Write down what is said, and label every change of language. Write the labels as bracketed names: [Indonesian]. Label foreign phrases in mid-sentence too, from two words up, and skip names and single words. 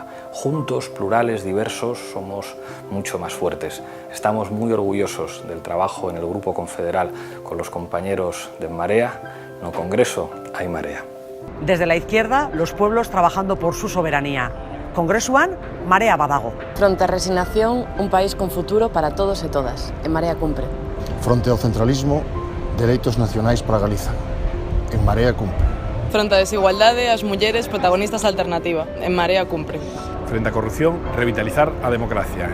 [Spanish] Juntos, plurales, diversos, somos mucho más fuertes. Estamos muy orgullosos del trabajo en el Grupo Confederal con los compañeros de Marea. [Galician] No Congreso, hay marea. [Spanish] Desde la izquierda, los pueblos trabajando por su soberanía. [Basque] Congresuan, Marea badago. [Galician] Fronte a resignación, un país con futuro para todos e todas. En Marea cumpre. Fronte ao centralismo, dereitos nacionais para Galiza. En Marea cumpre. Fronte a desigualdade, as mulleres protagonistas alternativa. En Marea cumpre. Frente a corrupción, revitalizar a democracia.